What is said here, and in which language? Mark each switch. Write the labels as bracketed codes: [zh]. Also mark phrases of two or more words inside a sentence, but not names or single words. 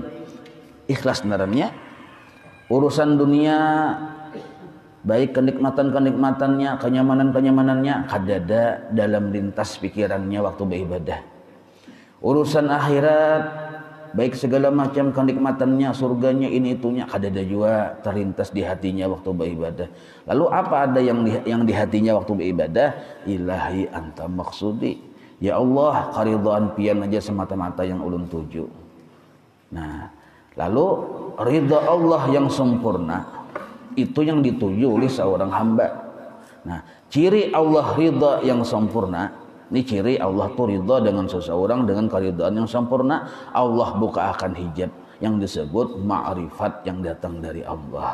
[bjn] Ikhlas narannya urusan dunia, baik kenikmatan-kenikmatannya, kenyamanan-kenyamanannya, kada ada dalam lintas pikirannya waktu beribadah. Urusan akhirat, baik segala macam kenikmatannya, surganya, ini itunya, kada ada juga terlintas di hatinya waktu beribadah. [id] Lalu apa ada yang di hatinya waktu beribadah? [ar] إلهي أنت مقصودي يا الله, [bjn] karidhaan pian aja semata-mata yang ulun tuju. [id] Nah, lalu ridha Allah yang sempurna itu yang dituju oleh seorang hamba. Nah, ciri Allah ridha yang sempurna, ini ciri Allah tuh ridha dengan seseorang dengan karidhaan yang sempurna. Allah buka akan hijab yang disebut ma'rifat yang datang dari Allah.